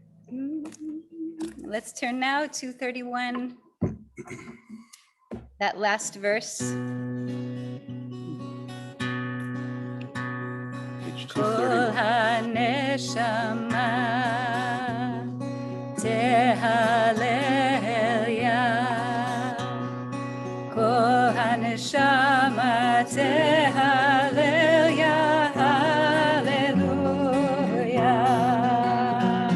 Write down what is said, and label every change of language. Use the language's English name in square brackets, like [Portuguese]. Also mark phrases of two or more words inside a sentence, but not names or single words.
[English] Let's turn now to 31, that last verse. Page [Hebrew] Kol 231. הנשמה תהלל יה. כל הנשמה תהלל יה. Hallelujah.